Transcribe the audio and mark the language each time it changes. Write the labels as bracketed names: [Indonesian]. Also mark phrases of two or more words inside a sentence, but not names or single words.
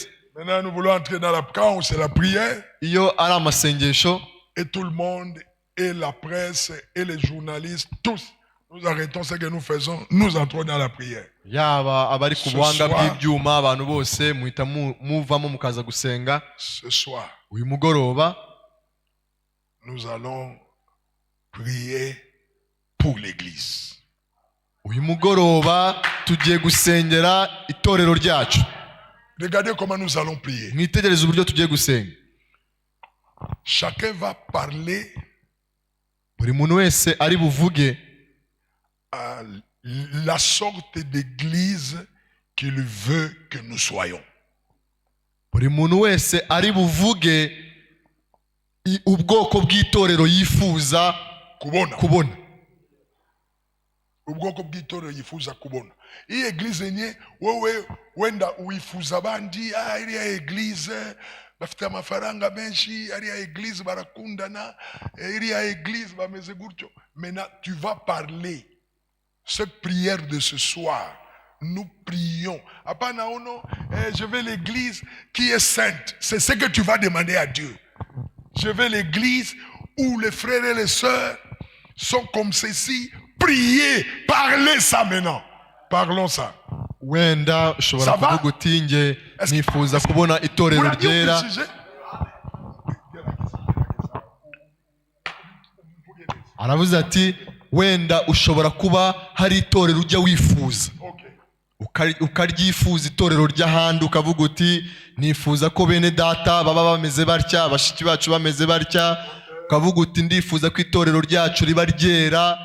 [French] Maintenant, nous voulons entrer dans la quand c'est la prière. [Kinyarwanda] iyo ari amasengesho, [French] Et tout le monde, et la presse, et les journalistes, tous, nous arrêtons ce que nous faisons, nous entrons dans la prière. [Kinyarwanda] yaba abari ku [French] Ce [Kinyarwanda] buhanga [French] soir. [Kinyarwanda] bw'ibyuma, abantu bose muhita muvamo mukaza gusenga. [French] Ce soir, [Kinyarwanda] uyu mugoroba [French] nous allons prier pour l'Église. [Kinyarwanda] uyu mugoroba tugiye gusengera itorero ryacu. [French] Regardez comment nous allons prier. [Kinyarwanda] mwitegereze uburyo tugiye gusenga. [French] Chacun va parler [Kinyarwanda] buri muntu wese ari buvuge [French] à la sorte d'église qu'il veut que nous soyons. [Kinyarwanda] buri muntu wese ari buvuge ubwoko bw'itorero yifuza kubona. ubwoko bw'itorero yifuza kubona. Iyi eglise nye wowe wenda uyifuza abandi, iriya eglise bafite amafaranga menshi, iriya eglise barakundana, iriya eglise bameze gutyo. [French] Maintenant tu vas parler cette prière de ce soir. Nous prions. Apana ono, je veux l'église qui est sainte. C'est ce que tu vas demander à Dieu. Je veux l'église où les frères et les sœurs sont comme ceci. Priez, parlez ça maintenant. Parlons ça. [Kinyarwanda] wenda ushobora kuvuga uti nge nifuza kubona itorero ryera. aravuze ati wenda ushobora kuba hari itorero ujya wifuza, ukaryifuza itorero ry'ahandi, ukavuga uti nifuza ko bene data baba bameze batya, bashiki bacu bameze batya, ukavuga uti ndifuza ko itorero ryacu riba ryera.